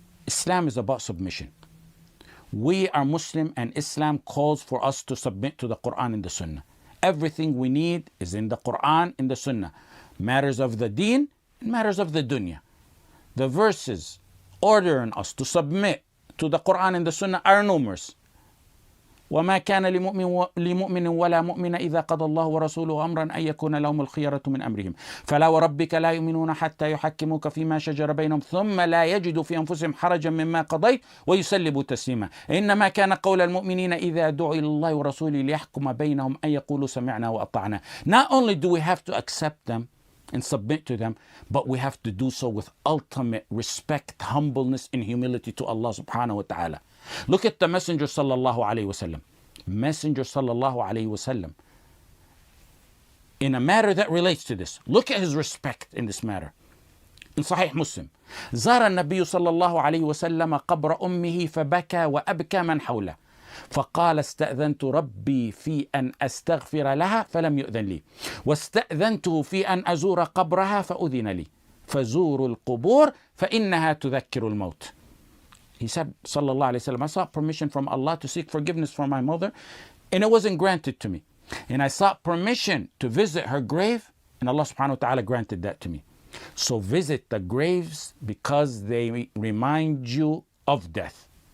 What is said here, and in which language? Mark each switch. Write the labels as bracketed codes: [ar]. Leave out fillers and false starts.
[en] Islam is about submission. We are Muslim and Islam calls for us to submit to the Quran and the Sunnah. Everything we need is in the Quran and the Sunnah. Matters of the deen and matters of the dunya. The verses ordering us to submit to the Quran and the Sunnah are numerous. [ar] وما كان لمؤمن ولا مؤمن إذا قضى الله ورسوله أمرا أن يكون لهم الخيرة من أمرهم فلا وربك لا يؤمنون حتى يحكموك فيما شجر بينهم ثم لا يجدوا في أنفسهم حرجا مما قضيت ويسلموا تسليما إنما كان قول المؤمنين إذا دعوا إلى الله ورسوله ليحكم بينهم أن يقولوا سمعنا وأطعنا. [en] Not only do we have to accept them and submit to them, but we have to do so with ultimate respect, humbleness, and humility to Allah subhanahu wa ta'ala. Look at the Messenger sallallahu alayhi wasallam. Messenger sallallahu alayhi wasallam. In a matter that relates to this, look at his respect in this matter. In Sahih Muslim, [ar] زار النبي صلى الله عليه وسلم قبر أمه فبكى وأبكى من حوله فقال استأذنت ربي في أن أستغفر لها فلم يؤذن لي واستأذنته في أن أزور قبرها فأذن لي فزوروا القبور فإنها تذكر الموت. [en] He said, sallallahu alayhi wa sallam, I sought permission from Allah to seek forgiveness for my mother, and it wasn't granted to me. And I sought permission to visit her grave, and Allah subhanahu wa ta'ala granted that to me. So visit the graves because they remind you of death.